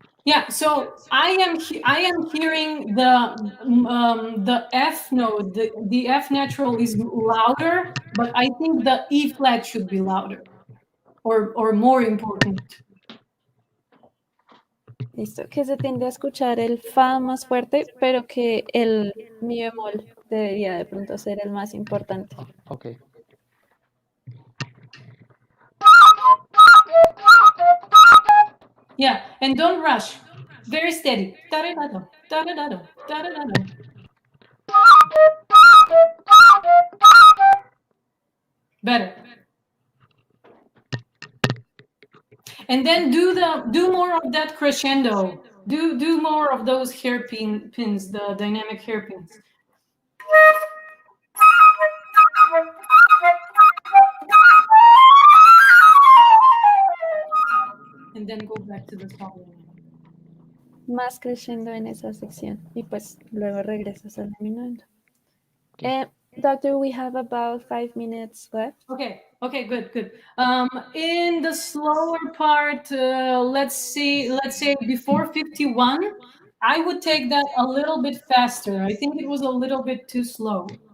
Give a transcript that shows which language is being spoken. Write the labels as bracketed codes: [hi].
[en] Yeah, so I am hearing the F note, the F natural is louder, but I think the E flat should be louder or more important. [es] Listo, que se tiende a escuchar el fa más fuerte, pero que el mi bemol debería de pronto ser el más importante. Ok. [en] Yeah, and don't rush. Very steady. Da-da-da-da, da-da-da-da, da-da-da-da. Better. And then do more of that crescendo. Do more of those hairpins, the dynamic hairpins. And then go back to the solo. [es] Más creciendo en esa sección y pues luego regresas al diminuendo. [en] Doctor, we have about 5 minutes left. Okay, good. In the slower part, let's say before 51, I would take that a little bit faster. I think it was a little bit too slow.